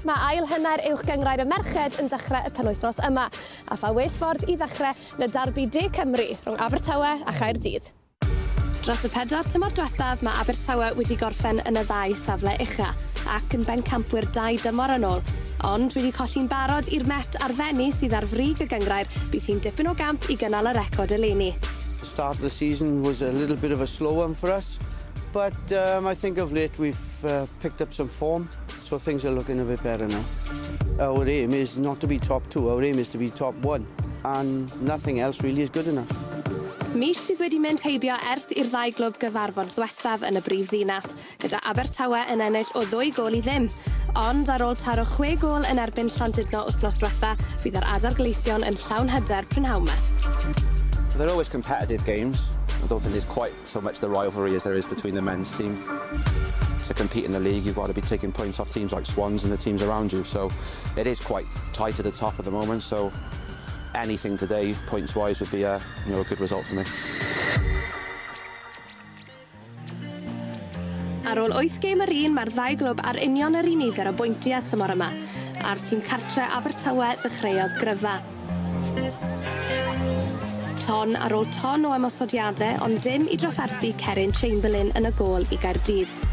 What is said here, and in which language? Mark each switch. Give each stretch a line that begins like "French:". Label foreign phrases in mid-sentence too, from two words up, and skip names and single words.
Welsh: mae ail hanner uwch gyngrair y merched yn dechrau y penwythnos yma, a pha well ffordd i ddechrau na derby De Cymru rhwng Abertawe a Caerdydd. Dros y 4 tymor diwethaf, mae Abertawe wedi gorffen yn y 2 safle ucha, ac yn bencampwyr 2 dymor yn ôl. Ond wedi colli'n barod i'r Met ar Fenni sydd ar frig y gyngrair, bydd hi'n dipyn o gamp i gynnal y record eleni.
English: The start of the season was a little bit of a slow one for us. But I think of late we've picked up some form, so things are looking a bit better now. Our aim is not to be top 2, our aim is to be top 1, and nothing else really is good enough.
Welsh: Mis sydd wedi mynd heibio ers i'r 2 glwb gyfarfod ddiwethaf yn y brif ddinas, gyda Abertawe yn ennill o 2 gol i ddim. Ond ar ôl taro 6 gol yn erbyn Llandudno wythnos diwetha, fydd yr adar gleision yn llawn hyder prynhawn me.
English: They're always competitive games. I don't think there's quite so much the rivalry as there is between the men's team. to compete in the league, you've got to be taking points off teams like Swans and the teams around you. So it is quite tight at the top at the moment. So anything today, points-wise, would be a good result for me.
Welsh: Ar ôl 8 gêm yr un, mae'r ddau glwb ar union yr un nifer o bwyntiau tymor yma. A'r tîm cartre Abertawe ddechreuodd gryfa. Ton ar ôl ton o ymosodiadau, ond dim I drafferthu Cerin Chamberlain yn y gôl I Gaerdydd.